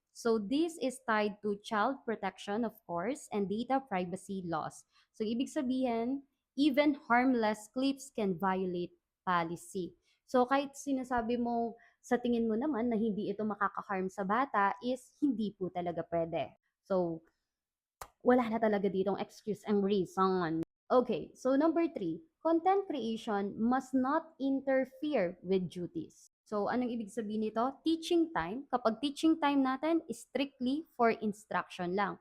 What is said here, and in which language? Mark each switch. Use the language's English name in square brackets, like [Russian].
[English] So this is tied to child protection, of course, and data privacy laws. So [Filipino] ibig sabihin, [English] even harmless clips can violate policy. [Filipino] So kahit sinasabi mo sa tingin mo naman na hindi ito makaka-harm sa bata is hindi po talaga pwede. So wala na talaga ditong [English] excuse and reason. Okay, so number three, content creation must not interfere with duties. So, [Filipino] anong ibig sabihin nito? [English] Teaching time. [Filipino] Kapag [English] teaching time natin, is strictly for instruction lang.